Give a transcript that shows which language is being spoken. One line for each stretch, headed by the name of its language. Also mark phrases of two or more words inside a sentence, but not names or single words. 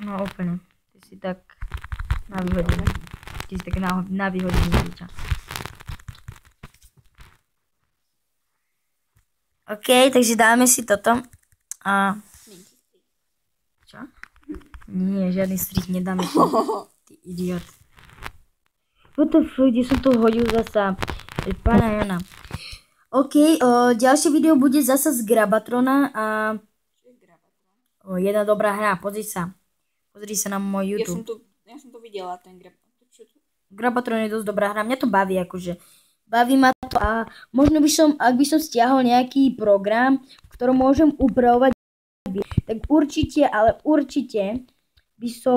Slovak: No úplne. Ty si tak na vyhodenie. Ty si tak na vyhodenie dieťa. OK, takže dáme si toto. A... Čo? Nie, žiadny strich nedáme. Ty idiot.
English: What the fuck,
Slovak: kde som to hodil zasa? Pána Jana. OK, ďalšie video bude zasa z Grabatrona a... jedna dobrá hra, pozri sa. Pozri sa na môj YouTube. Ja som to videla, ten Grabatron. Grabatron je dosť dobrá hra, mňa to baví akože. Baví ma to a možno by som, ak by som stiahol nejaký program, v ktorom môžem upravovať, tak určite, ale určite by